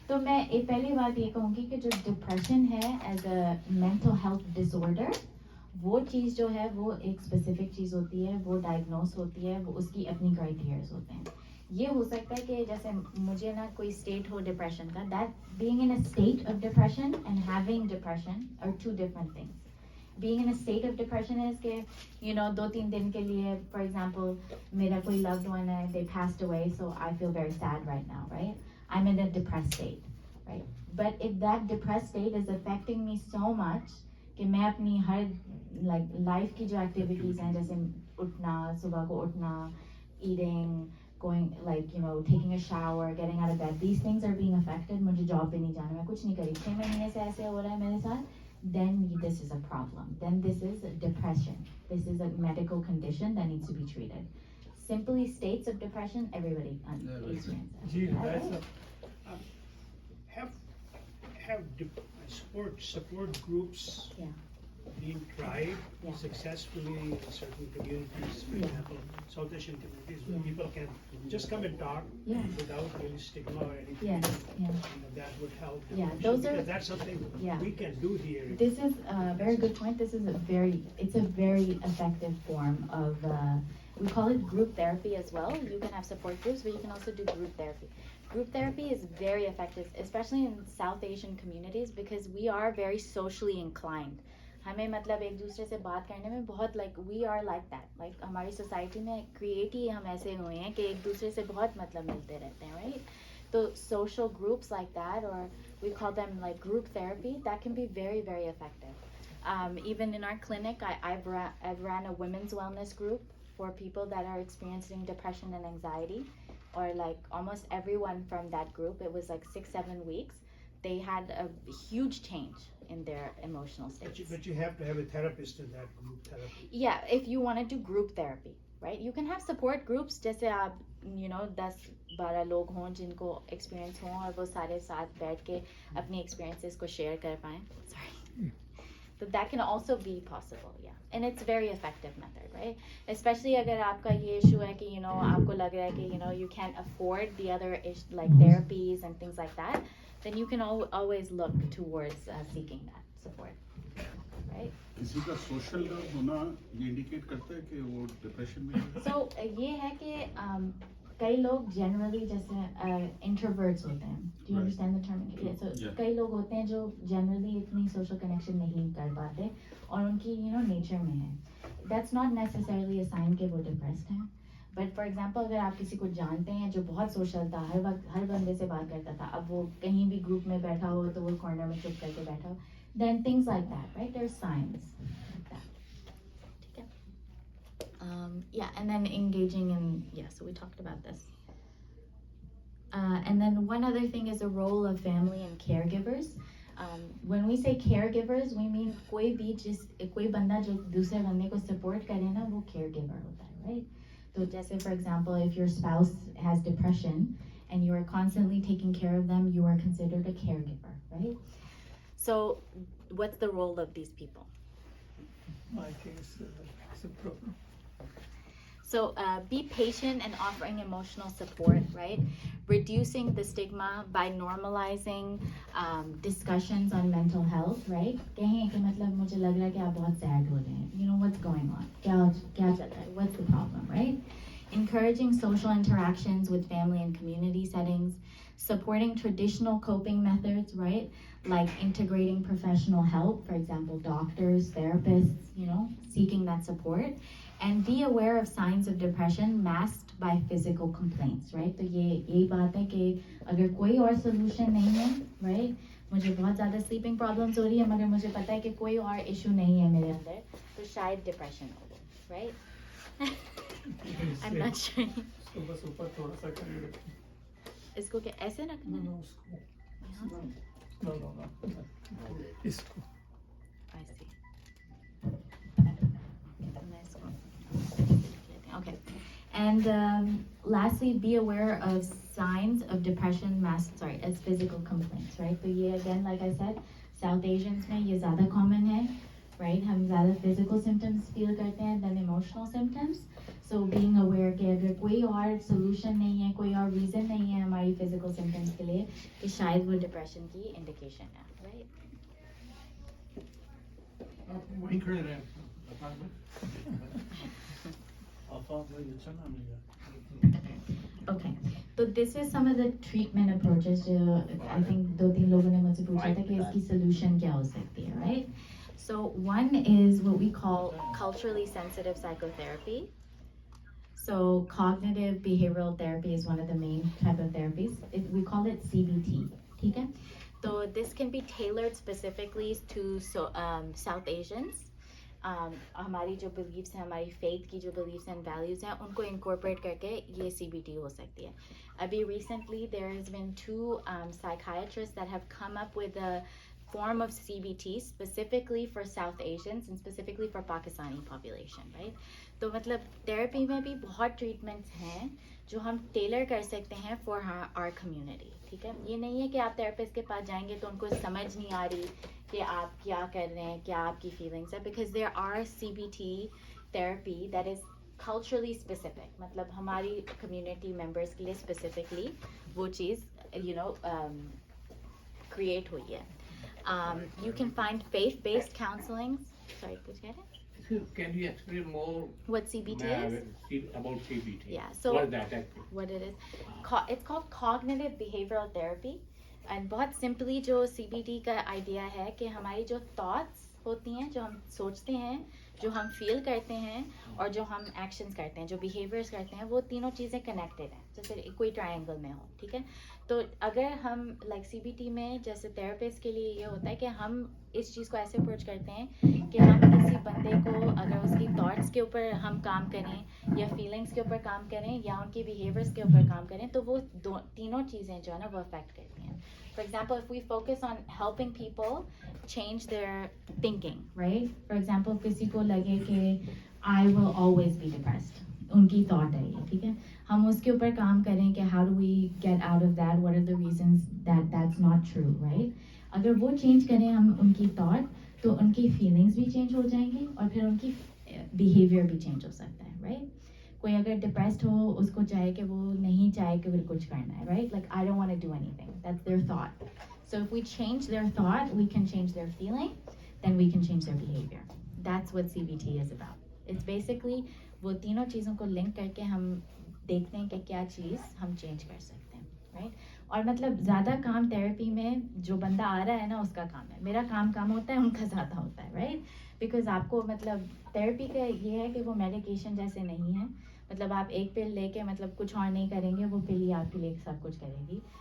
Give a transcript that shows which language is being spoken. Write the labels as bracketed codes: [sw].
[hi] तो मैं पहली बात ये कहूँगी कि जो डिप्रेशन है [en] as a mental health disorder, [hi] वो चीज़ जो है वो एक स्पेसिफिक चीज़ होती है, वो डायग्नोस होती है, वो उसकी अपनी क्राइटेरियाज होते हैं। ये हो सकता है कि जैसे मुझे ना कोई स्टेट हो डिप्रेशन का, [en] That being in a state of depression and having depression are two different things. Being in a state of depression is [hi] कि 2-3 दिन के लिए, [en] for example, मेरा कोई loved one है, they passed away, so I feel very sad right now, right? I'm in a depressed state, right? But if that depressed state is affecting me so much [hi] कि मैं अपनी हर life की जो activities हैं, जैसे उठना, सुबह को उठना, eating, [en] going, like, you know, taking a shower, getting out of bed, these things are being affected, [hi] मुझे job पे नहीं जाना, मैं कुछ नहीं करी, 6 महीने से ऐसे हो रहा है मेरे साथ, [en] then this is a problem. Then this is depression. This is a medical condition that needs to be treated. Simply states of depression, everybody experiences. Have support groups being tried successfully in certain communities, for example, South Asian communities, where people can just come and talk without really stigma or anything. That would help. Because that's something we can do here. This is a very good point. This is it's a very effective form of, we call it group therapy as well. You can have support groups, but you can also do group therapy. Group therapy is very effective, especially in South Asian communities, because we are very socially inclined. [hi] हमें मतलब एक दूसरे से बात करने में बहुत [en] like we are like that, [hi] like हमारी society में create ही हम ऐसे हुए हैं कि एक दूसरे से बहुत मतलब मिलते रहते हैं, right? [en] So social groups like that, or we call them like group therapy, that can be very, very effective. Even in our clinic, I've ran a women's wellness group for people that are experiencing depression and anxiety, or like almost everyone from that group, it was like 6-7 weeks, they had a huge change in their emotional states. But you have to have a therapist in that group therapy. Yeah, if you want to do group therapy, right? You can have support groups, [hi] जैसे आप, you know, 10-12 लोग हों जिनको experience हों और वो सारे साथ बैठ के अपनी experiences को share कर पाएं. [en] Sorry. So that can also be possible, yeah. And it's very effective method, right? Especially [hi] अगर आपका ये issue है कि, [en] you know, आपको लग रहा है कि, you know, you can't afford the other like therapies and things like that, then you can always look towards seeking that support, right? [hi] किसी का social होना ये indicate करता है कि वो depression में है? So ये है कि कई लोग generally जैसे introverts होते हैं. [en] Do you understand the term? [hi] Yeah, so कई लोग होते हैं जो generally इतनी social connection नहीं कर पाते और उनकी, you know, nature में है. [en] That's not necessarily a sign [hi] कि वो depressed हैं. But for example, अगर आप किसी को जानते हैं जो बहुत social था, हर वक्त हर बंदे से बात करता था, अब वो कहीं भी group में बैठा हो तो वो corner में चुप करके बैठा हो, [en] then things like that, [hi] right? [en] There's signs like that. [hi] ठीक है? [en] Yeah, and then engaging in, so we talked about this. And then one other thing is the role of family and caregivers. When we say caregivers, we mean [hi] कोई बंदा जो दूसरे बंदे को support करे ना, वो caregiver होता है, right? [en] So just for example, if your spouse has depression and you are constantly taking care of them, you are considered a caregiver, right? So what's the role of these people? I think it's a problem. So be patient and offering emotional support, right? Reducing the stigma by normalizing discussions on mental health, right? [hi] कहें कि मतलब मुझे लग रहा है कि आप बहुत sad हो रहे हैं. [en] You know what's going on? [hi] क्या चल रहा है? [en] What's the problem, right? Encouraging social interactions with family and community settings, supporting traditional coping methods, right? Like integrating professional help, for example, doctors, therapists, you know, seeking that support. And be aware of signs of depression masked by physical complaints, right? [hi] तो यही बात है कि अगर कोई और solution नहीं है, right? मुझे बहुत ज़्यादा sleeping problems हो रही है, मगर मुझे पता है कि कोई और issue नहीं है मेरे अंदर, तो शायद depression हो, right? [en] I'm not sure. [hi] इसको बस ऊपर थोड़ा सा कर रखना. इसको क्या ऐसे रखना है? No. इसको. [en] I see. Okay. And lastly, be aware of signs of depression masked as physical complaints, right? [hi] So ये again, like I said, South Asians में ये ज़्यादा common है, right? हम ज़्यादा physical symptoms feel करते हैं [en] than emotional symptoms. So being aware [hi] कि अगर कोई और solution नहीं है, कोई और reason नहीं है हमारी physical symptoms के लिए, कि शायद वो depression की indication है, right? वहीं खड़े रहे apartment. [en] Okay, so this is some of the treatment approaches जो I think [hi] 2-3 लोगों ने मुझसे पूछा था कि इसकी solution क्या हो सकती है, right? [en] So one is what we call culturally sensitive psychotherapy. So cognitive behavioral therapy is one of the main type of therapies. We call it CBT, [hi] ठीक है? [en] So this can be tailored specifically to South Asians. [hi] हमारी जो beliefs हैं, हमारी faith की जो beliefs and values हैं, उनको इनकॉर्पोरेट करके ये CBT हो सकती है. अभी recently [en] there has been 2 psychiatrists that have come up with a form of CBT specifically for South Asians and specifically for Pakistani population, right? [hi] तो मतलब therapy में भी बहुत treatments हैं जो हम tailor कर सकते हैं [en] for our community, [hi] ठीक है? ये नहीं है कि आप therapist के पास जाएंगे तो उनको समझ नहीं आ रही कि आप क्या कर रहे हैं, क्या आपकी feelings है, [en] because there are CBT therapy that is culturally specific, [hi] मतलब हमारी community members के लिए specifically वो चीज़ create हुई है. [en] You can find faith-based counseling. [hi] Sorry, कुछ कह रहे हैं? [en] Can you explain more What CBT is? about CBT? Yeah, so what is that actually? What it is? It's called cognitive behavioral therapy. [hi] And बहुत simply जो CBT का idea है कि हमारी जो thoughts होती हैं, जो हम सोचते हैं, जो हम फील करते हैं और जो हम एक्शंस करते हैं, जो बिहेवियर्स करते हैं, वो तीनों चीज़ें कनेक्टेड हैं, जैसे कोई ट्रायंगल में हो, ठीक है? तो अगर हम लाइक CBT में जैसे थेरेपिस्ट के लिए ये होता है कि हम इस चीज़ को ऐसे अप्रोच करते हैं कि हम किसी बंदे को अगर उसकी थॉट्स के ऊपर हम काम करें या फीलिंग्स के ऊपर काम करें या उनकी बिहेवियर्स के ऊपर काम करें तो वो तीनों चीज़ें जो है ना वो अफेक्ट करती हैं. [en] For example, if we focus on helping people change their thinking, right? [hi] For example, किसी को लगे कि [en] I will always be depressed, [hi] उनकी thought है ये, ठीक है? हम उसके ऊपर काम करें कि [en] how do we get out of that? What are the reasons that that's not true, right? [hi] अगर वो change करें हम उनकी thought, तो उनकी feelings भी change हो जाएंगी और फिर उनकी behavior भी change हो सकता है, right? कोई अगर डिप्रेस्ड हो उसको चाहे कि वो नहीं चाहे कि कुछ करना है, right? [en] Like I don't want to do anything. That's their thought. So if we change their thought, we can change their feeling, then we can change their behavior. That's what CBT is about. It's basically [hi] वो तीनों चीज़ों को link करके हम देखते हैं कि क्या चीज़ हम चेंज कर सकते हैं, right? और मतलब ज़्यादा काम थेरेपी में जो बंदा आ रहा है ना उसका काम है, मेरा काम होता है, उनका ज़्यादा होता है, right? Because आपको मतलब थेरेपी का ये है कि वो मेडिकेशन जैसे नहीं है, मतलब आप एक पिल लेके मतलब कुछ और नहीं करेंगे, वो पिल ही आपके लिए सब कुछ करेगी.